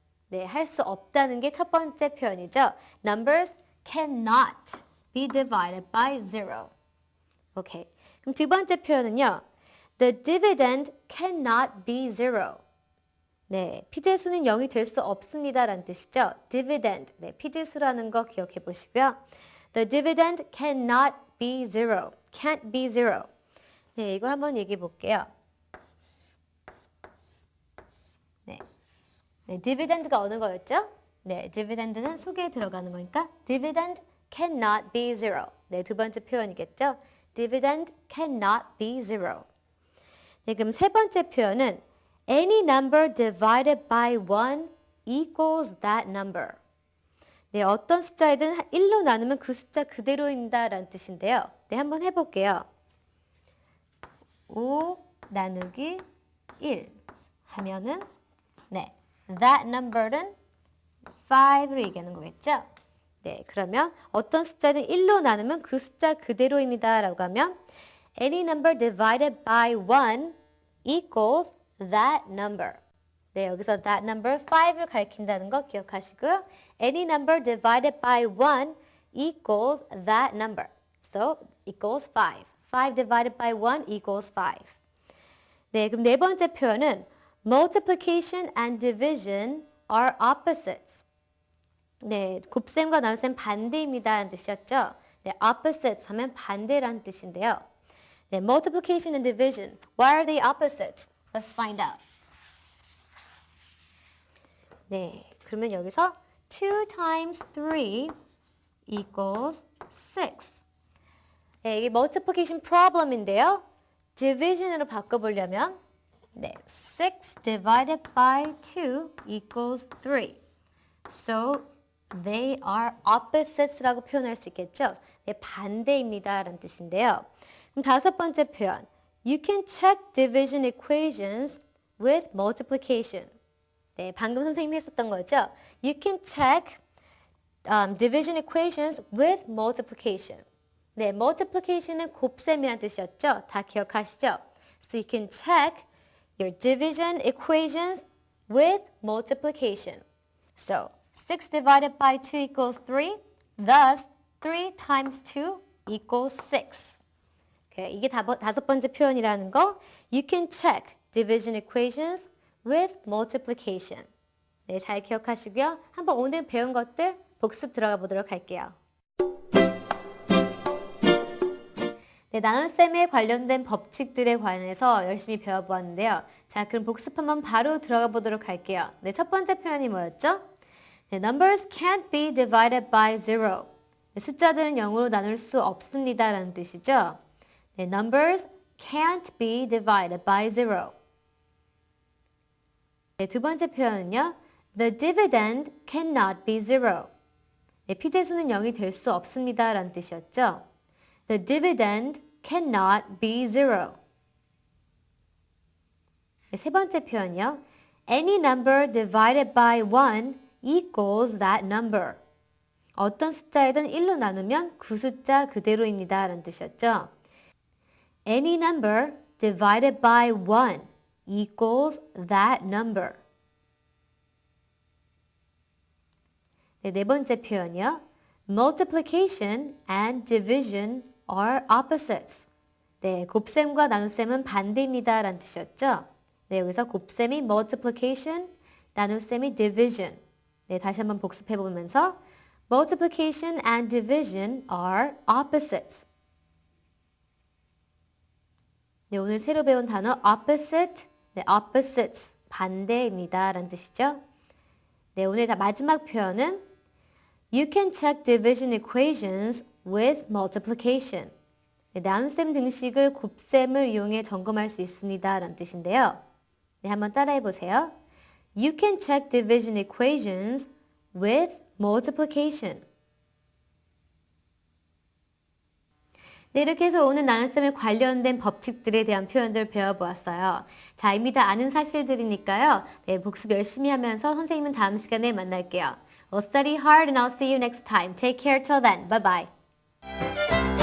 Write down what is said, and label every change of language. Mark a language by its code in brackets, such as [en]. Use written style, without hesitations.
[ko] 네, 할 수 없다는 게 첫 번째 표현이죠. [en] Numbers cannot be divided by zero. [ko] 오케이. 그럼 두 번째 표현은요. [en] The dividend cannot be zero. [ko] 네, 피제수는 0이 될 수 없습니다 라는 뜻이죠. dividend, 네, 피제수라는 거 기억해 보시고요. [en] The dividend cannot be zero. can't be zero. [ko] 네, 이걸 한번 얘기해 볼게요. 네, 네, dividend가 어느 거였죠? 네, dividend는 속에 들어가는 거니까 [en] dividend cannot be zero. [ko] 네, 두 번째 표현이겠죠. [en] dividend cannot be zero. [ko] 네, 그럼 세 번째 표현은 [en] any number divided by 1 equals that number. [ko] 네, 어떤 숫자이든 1로 나누면 그 숫자 그대로입니다 라는 뜻인데요. 네, 한번 해볼게요. 5 나누기 1 하면은 네, that number는 5로 얘기하는 거겠죠? 네, 그러면 어떤 숫자든 1로 나누면 그 숫자 그대로입니다 라고 하면 [en] any number divided by 1 equals that number. [ko] 네, 여기서 that number 5를 가리킨다는 거 기억하시고요. [en] any number divided by 1 equals that number. So, equals 5. 5 divided by 1 equals 5. [ko] 네, 그럼 네 번째 표현은 [en] multiplication and division are opposites. [ko] 네, 곱셈과 나눗셈 반대입니다 라는 뜻이었죠. 네, opposites 하면 반대라는 뜻인데요. [en] 네, multiplication and division. Why are they opposites? Let's find out. [ko] 네, 그러면 여기서 [en] 2 times 3 equals 6. [ko] 네, 이게 multiplication problem인데요. division으로 바꿔보려면 네, [en] 6 divided by 2 equals 3. So, they are opposites라고 [ko] 표현할 수 있겠죠. 네, 반대입니다 라는 뜻인데요. 그럼 다섯 번째 표현. [en] You can check division equations with multiplication. [ko] 네, 방금 선생님이 했었던 거죠. [en] You can check division equations with multiplication. [ko] 네, multiplication은 곱셈이라는 뜻이었죠. 다 기억하시죠? [en] So you can check your division equations with multiplication. So 6 divided by 2 equals 3. Thus 3 times 2 equals 6. [ko] Okay, 이게 다섯 번째 표현이라는 거. [en] You can check division equations with multiplication. [ko] 네, 잘 기억하시고요. 한번 오늘 배운 것들 복습 들어가 보도록 할게요. 네, 나눗셈에 관련된 법칙들에 관해서 열심히 배워보았는데요. 자, 그럼 복습 한번 바로 들어가 보도록 할게요. 네, 첫 번째 표현이 뭐였죠? [en] 네, numbers can't be divided by zero. [ko] 네, 숫자들은 0으로 나눌 수 없습니다 라는 뜻이죠. [en] 네, numbers can't be divided by zero. [ko] 네, 두 번째 표현은요. [en] The dividend cannot be zero. [ko] 네, 피제수는 0이 될 수 없습니다 라는 뜻이었죠. [en] The dividend cannot be zero. [ko] 네, 세 번째 표현이요. [en] Any number divided by 1 equals that number. [ko] 어떤 숫자이든 1로 나누면 그 숫자 그대로입니다 라는 뜻이었죠. [en] Any number divided by 1 equals that number. [ko] 네, 네 번째 표현이요. [en] Multiplication and division are opposites. [ko] 네, 곱셈과 나눗셈은 반대입니다 라는 뜻이었죠. 네, 여기서 곱셈이 multiplication, 나눗셈이 division. 네, 다시 한번 복습해 보면서 [en] multiplication and division are opposites. [ko] 네, 오늘 새로 배운 단어 opposite, 네, opposites, 반대입니다. 라는 뜻이죠. 네, 오늘 다 마지막 표현은 [en] You can check division equations with multiplication. [ko] 네, 나눗셈 등식을 곱셈을 이용해 점검할 수 있습니다. 라는 뜻인데요. 네, 한번 따라해 보세요. [en] You can check division equations with multiplication. [ko] 네, 이렇게 해서 오늘 나눗셈에 관련된 법칙들에 대한 표현들 배워보았어요. 자, 이미 다 아는 사실들이니까요. 네, 복습 열심히 하면서 선생님은 다음 시간에 만날게요. [en] Well, study hard and I'll see you next time. Take care till then. Bye bye.